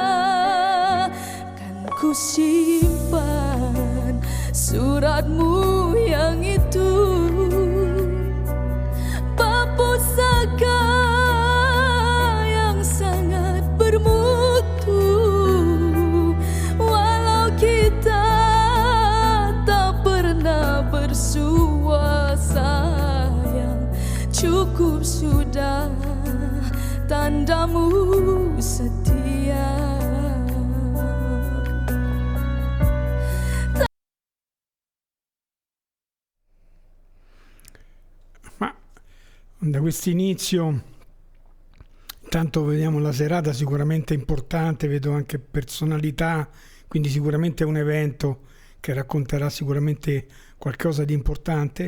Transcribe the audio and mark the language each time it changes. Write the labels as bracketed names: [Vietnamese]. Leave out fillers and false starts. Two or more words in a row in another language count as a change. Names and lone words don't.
[Indonesian] Kan ku simpan suratmu yang itu, pusaka yang sangat bermutu. Walau kita tak pernah bersua sayang, cukup sudah tandamu setia. [Italian] Da questo inizio, intanto vediamo la serata sicuramente importante, vedo anche personalità, quindi sicuramente è un evento che racconterà sicuramente qualcosa di importante.